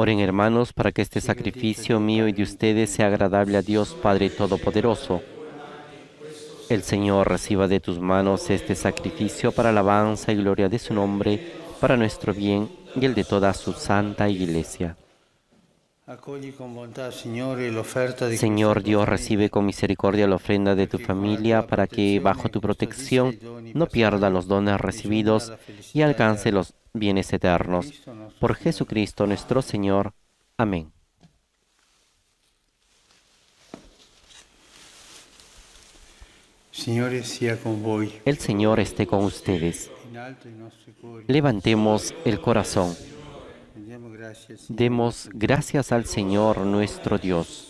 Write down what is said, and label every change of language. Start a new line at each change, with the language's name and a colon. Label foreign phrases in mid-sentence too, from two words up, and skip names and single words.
Spanish: Oren, hermanos, para que este sacrificio mío y de ustedes sea agradable a Dios Padre Todopoderoso. El Señor reciba de tus manos este sacrificio para alabanza y gloria de su nombre, para nuestro bien y el de toda su santa iglesia.
Italian: Accogli con bontà, Signore, l'offerta di
Spanish: Señor
Italian: questa tua
Spanish: Dios,
Italian: famiglia,
Spanish: recibe con misericordia la ofrenda de tu familia para que bajo tu protección no pierda los dones recibidos y alcance los bienes eternos. Por Jesucristo nuestro Señor. Amén.
Italian: Signore sia con voi.
Spanish: El Señor esté con ustedes.
Italian: In alto i nostri cuori.
Spanish: Levantemos el corazón.
Italian: Diamo grazie al Signore.
Spanish: Demos gracias al Señor nuestro Dios.